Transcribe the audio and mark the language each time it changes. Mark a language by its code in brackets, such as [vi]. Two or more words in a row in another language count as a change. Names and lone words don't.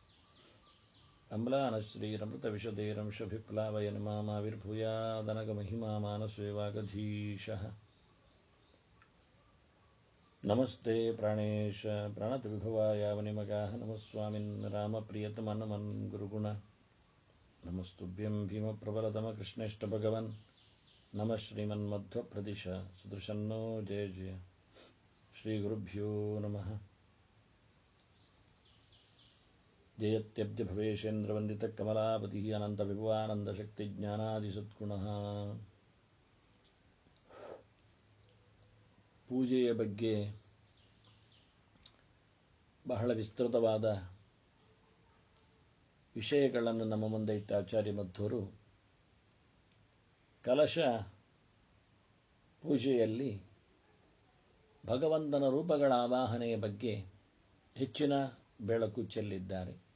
[sa] अम्लानश्रीरमृतविशदैरंशभिप्लावयन् मामाविर्भूयादनगमहिमा मानसे वागधीशः नमस्ते प्राणेश प्रणतविभवाय वनिमगाः नमः स्वामिन् रामप्रियतमनमन् गुरुगुण नमस्तुभ्यं भीमप्रबलतमकृष्णेष्टभगवन् नमः श्रीमन्मध्वप्रदिश सुदर्शन्नो जय जय श्रीगुरुभ्यो नमः जयत्यब्जभवेशेन्द्रवन्दितकमलापतिः अनन्तविभवानन्दशक्तिज्ञानादिसद्गुणः [kn] ಪೂಜೆಯ ಬಗ್ಗೆ ಬಹಳ ವಿಸ್ತೃತವಾದ ವಿಷಯಗಳನ್ನು ನಮ್ಮ ಮುಂದೆ ಇಟ್ಟ ಆಚಾರ್ಯ ಮಧ್ವರು ಕಲಶ ಪೂಜೆಯಲ್ಲಿ ಭಗವಂತನ ರೂಪಗಳ ಆವಾಹನೆಯ ಬಗ್ಗೆ ಹೆಚ್ಚಿನ ಬೆಳಕು ಚೆಲ್ಲಿದ್ದಾರೆ.